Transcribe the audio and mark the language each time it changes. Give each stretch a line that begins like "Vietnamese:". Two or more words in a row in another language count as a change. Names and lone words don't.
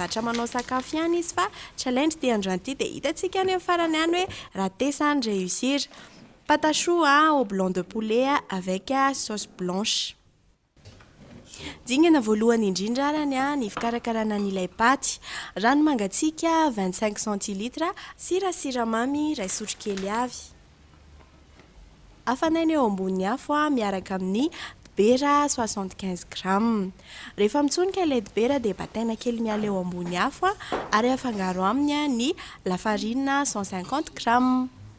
Malagasy: zatra manao sakafo ihany izy fa challenge dia androany ity dia hitantsika any amin'ny farany ihany hoe raté
French: sans réussir patachoux au blanc de poulet avec sauce blanche
Malagasy: dingana voalohany indrindra arany ny fikarakarana an'ilay paty rano mangatsiaka 25 centilitres sira siramamy iray sotro kely avy afanaina eo ambony afo miaraka amin'ny dibera 75 grammes rehefa mitsonika ilay dibera dia bataina kely miala eo ambony afo ary afangaro aminy ny lafarina 150 grammes